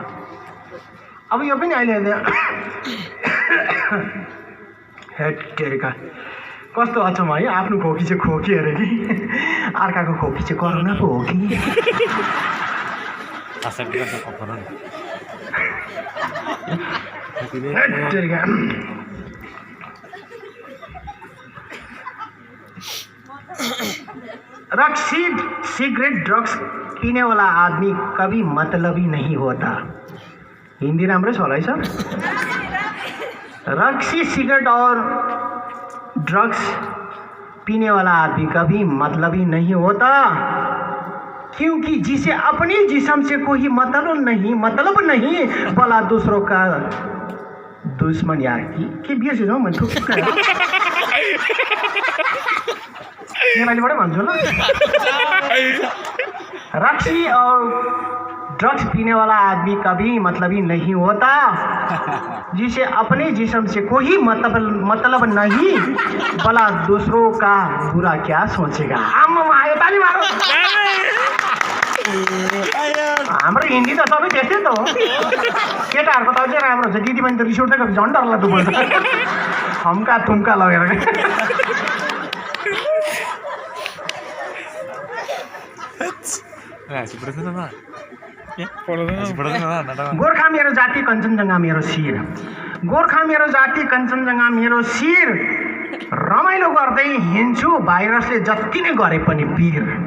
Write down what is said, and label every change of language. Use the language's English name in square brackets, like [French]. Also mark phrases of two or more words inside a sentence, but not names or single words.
[Nepali] अब यो पनि अहिले हेटेरिका कस्तो अचम्म है आफ्नो खोकी चाहिँ खोकी अरे कि अर्काको खोकी चाहिँ कोरोना पो हो कि [Hindi] हेटेरिका रक्सी सिगरेट ड्रग्स पीने वाला आदमी कभी मतलबी नहीं होता। [Nepali] हिंदी राम्रै छ होला है सर। [Hindi] रक्सी सिगरेट और ड्रग्स पीने वाला आदमी कभी मतलबी नहीं होता क्योंकि जिसे अपने जिस्म से कोई मतलब नहीं भला दूसरों का दुश्मन यार [Nepali] के बिर्से जाउँ मैले थुक्क नेपालीबाटै भन्छु ल। [Hindi] रक्सी और ड्रग्स पीने वाला आदमी कभी मतलबी नहीं होता जिसे अपने जिस्म से कोई मतलब नहीं भला दूसरों का बुरा क्या सोचेगा। आयो ताली मारो। [Nepali] हाम्रो हिन्दी त सबै त्यस्तै त हो केटाहरूको त अझै राम्रो छ दिदी पनि त रिस उठ्दै झन् डर लाग्दो बोल्छ थम्का थुम्का लगेर गोर्खा मेरो जाति कञ्चनजङ्घा मेरो शिर गोर्खा मेरो जाति कञ्चनजङ्घा मेरो शिर रमाइलो गर्दै हिँड्छु भाइरसले जति नै गरे पनि वीर।